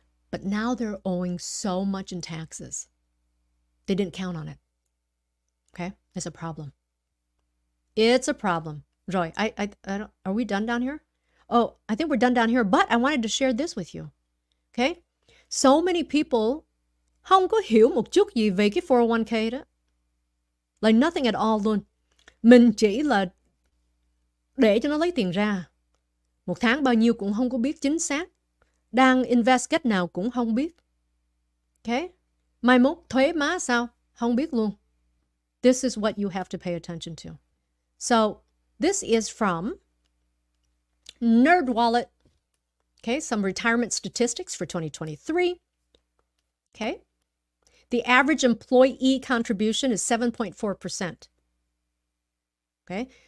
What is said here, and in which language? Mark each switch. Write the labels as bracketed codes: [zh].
[en] But now they're owing so much in taxes. They didn't count on it. Okay? It's a problem. It's a problem. Joy, I don't, are we done down here? Oh, I think we're done down here, but I wanted to share this with you. Okay? So many people [vi] không có hiểu một chút gì về cái 401k đó. [en] Like nothing at all [vi] luôn. Mình chỉ là để cho nó lấy tiền ra. Một tháng bao nhiêu cũng không có biết chính xác. Đang invest cách nào cũng không biết. Okay? Mai mốt thuế má sao? Không biết luôn. [en] This is what you have to pay attention to. So, this is from NerdWallet. Okay, some retirement statistics for 2023. Okay. The average employee contribution is 7.4%. Okay.